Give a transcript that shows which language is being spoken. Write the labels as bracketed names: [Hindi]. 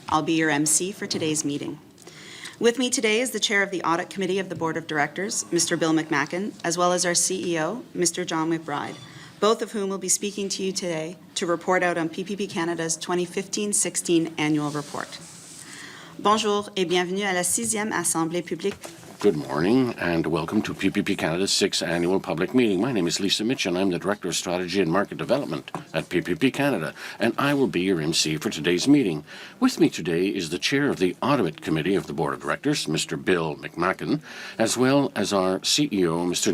[English] I'll be your MC for today's meeting. With me today is the Chair of the Audit Committee of the Board of Directors, Mr. Bill McMacken, as well as our CEO, Mr. John McBride, both of whom will be speaking to you today to report out on PPP Canada's 2015-16 annual report. [French] Bonjour et bienvenue à la 6e Assemblée publique. [English] Good morning and welcome to PPP Canada's 6th annual public meeting. My name is Lisa Mitchell. I'm the Director of Strategy and Market Development at PPP Canada, and I will be your MC for today's meeting. With me today is the Chair of the Audit Committee of the Board of Directors, Mr. Bill McMacken, as well as our CEO, Mr.